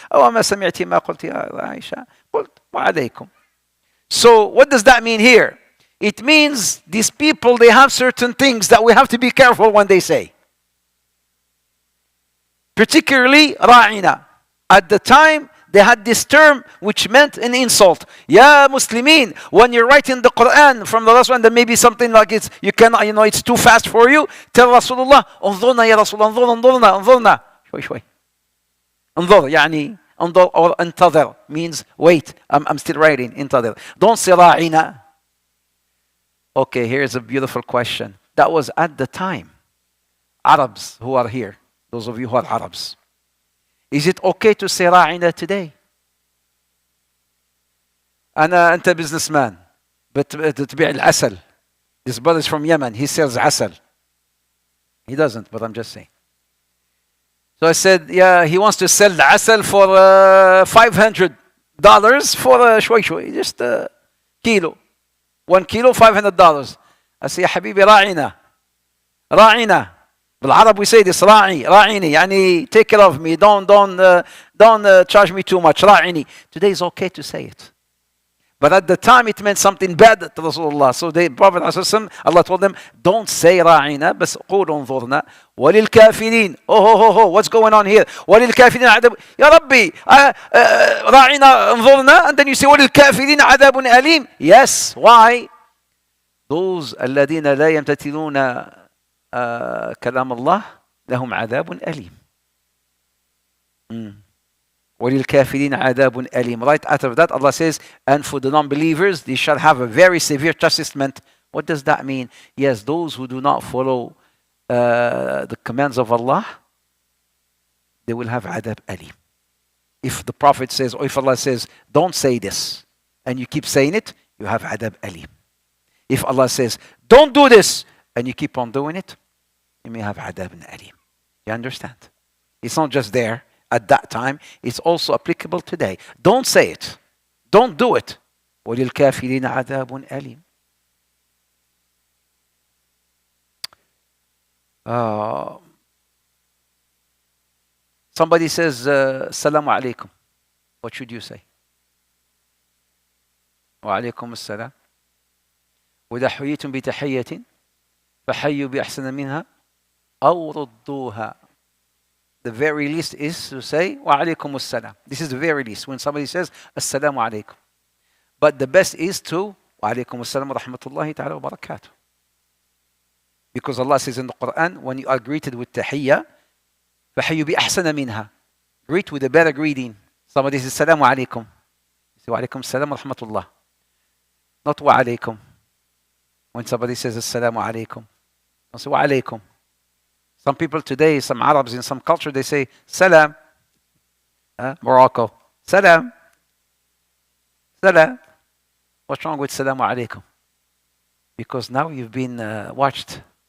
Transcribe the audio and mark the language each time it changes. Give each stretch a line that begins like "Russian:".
Arabic: أو ما سمعتي ما قلت يا عائشة قلت وعليكم.
English: So what does that mean here? It means these people, they have certain things that we have to be careful when they say. Particularly ra'ina. At the time, they had this term which meant an insult. Ya Muslimin, when you're writing the Quran from the last one, there may be something like you cannot, it's too fast for you. Tell Rasulullah, انظرنا ya Rasulullah, انظرنا.
Arabic: شوي. انظر, يعني, انظر or انتظر
English: means wait. I'm still writing, انتظر. Don't say ra'ina. Okay, here's a beautiful question. That was at the time. Arabs who are here, those of you who are Arabs. Is it okay to say ra'ina today?
Arabic: أنت businessman, but تبيع العسل.
English: This brother is from Yemen, he sells عسل. He doesn't, but I'm just saying. So I said, yeah, he wants to sell the عسل for $500 for شوي, just a kilo. 1 kilo, $500. I say,
Arabic: يا حبيبي راعنا.
English: بالعرب we say this, راعيني. يعني take care of me. Don't charge me too much. راعيني. Today is okay to say it. But at the time it meant something bad to Rasulullah. So the Prophet ﷺ, Allah told them, don't say ra'ina,
Arabic: بس قولوا انظرنا وللكافرين.
English: Oh, what's going on here?
Arabic: وللكافرين عذاب. يا ربي, رa'ina انظرنا,
English: and then you say
Arabic: وللكافرين عذاب أليم.
English: Yes, why?
Arabic: Those الذين لا يمتثلون كلام الله لهم عذاب أليم. وَلِلْكَافِرِينَ عَذَابٌ أَلِيمٌ.
English: Right after that, Allah says, and for the non-believers, they shall have a very severe chastisement. What does that mean? Yes, those who do not follow the commands of Allah, they will have adab alim. If the Prophet says, or if Allah says, don't say this, and you keep saying it, you have adab alim. If Allah says, don't do this, and you keep on doing it, you may have adab alim. You understand? It's not just there at that time, it's also applicable today. Don't say it. Don't do it.
Arabic: وَلِلْكَافِرِينَ عَذَابٌ أَلِيمٌ.
English: Somebody says, Assalamu alaikum. What should you say?
Arabic: وعليكم السلام. وإذا حييتم بتحية فحيوا بأحسن منها أو ردوها.
English: The very least is to say
Arabic: وعليكم السلام.
English: This is the very least when somebody says
Arabic: السلام عليكم.
English: But the best is to
Arabic: وعليكم السلام ورحمة الله تعالى وبركاته.
English: Because Allah says in the Quran, when you are greeted with tahiyya,
Arabic: فحيوا بأحسن منها.
English: Greet with a better greeting. Somebody says
Arabic: السلام عليكم.
English: You say
Arabic: وعليكم السلام ورحمة الله.
English: Not
Arabic: وعليكم.
English: When somebody says
Arabic: السلام عليكم,
English: don't say وعليكم. Some people today, some Arabs in some culture, they say salam. Morocco, salam. Salam. What's wrong with salamu alaikum? Because now you've been watched.